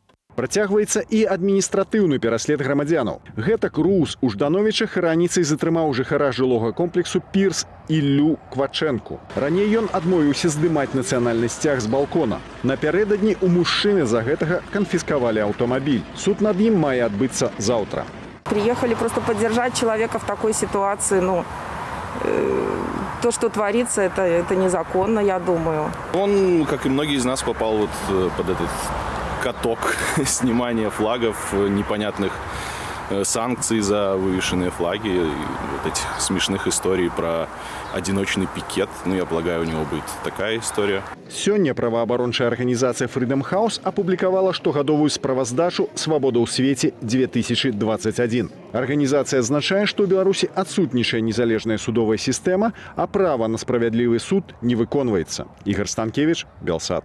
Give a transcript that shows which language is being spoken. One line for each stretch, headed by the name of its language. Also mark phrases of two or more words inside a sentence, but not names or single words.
Belarusian: Працягваецца і адміністратыўны пераслед грамадзянаў. Гэтак РУС у Ждановічах раніцай затрымаў жыхара жылога комплексу Пірс Іллю Квачэнку. Раней ён адмовіўся здымаць нацыянальны сцяг з балкона. Напярэдадні у мужчыны за гэтага канфіскавалі аўтамабіль. Суд над ім мае адбыцца заўтра.
Russian: Приехали просто поддержать человека в такой ситуации, то, что творится, это незаконно, я думаю. Он, как и многие из нас, попал вот под этот каток снимания флагов, непонятных санкций за вывешенные флаги, и вот этих смешных историй про одиночный пикет. Я полагаю, у него будет такая история.
Belarusian: Сёння праваабарончая арганізацыя Freedom House апублікавала штогадовую справаздачу «Свабода ў свеце 2021». Арганізацыя адзначае, што ў Беларусі адсутнічае незалежная судовая сістэма, а права на справядлівы суд не выконваецца. Ігор Станкевіч, Белсат.